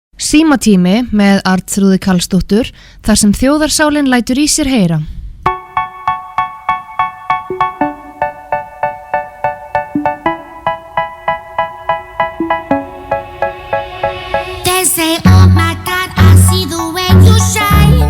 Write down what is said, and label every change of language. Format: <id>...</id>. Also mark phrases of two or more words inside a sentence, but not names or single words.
<is>Símatími með Arnþrúði Karlsdóttur þar sem þjóðarsálin lætur í sér heyra.</is> <en>They say, oh my God, I see the way you shine.</en>